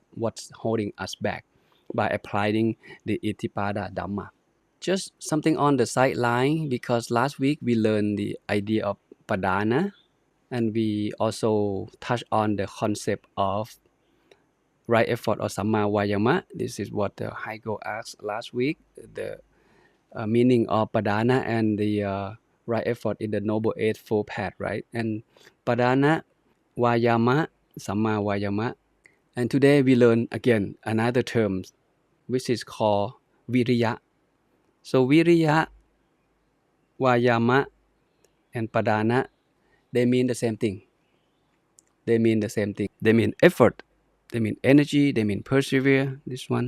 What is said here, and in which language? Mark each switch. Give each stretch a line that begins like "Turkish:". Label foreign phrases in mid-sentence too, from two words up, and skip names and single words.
English: What's holding us back by applying the
Pali: Iddhipada Dhamma?
English: Just something on the sideline because last week we learned the idea of padana, and we also touched on the concept of right effort or
Pali: samma vayama.
English: This is what the Haigo asked last week, the meaning of padana and the right effort in the Noble Eightfold Path, right?
Pali: And padana, vayama, samma vayama.
English: And today we learn again another term which is called viriya. So
Pali: viriya, vayama,
English: and padana, they mean the same thing. They mean the same thing. They mean effort. They mean energy. They mean persevere.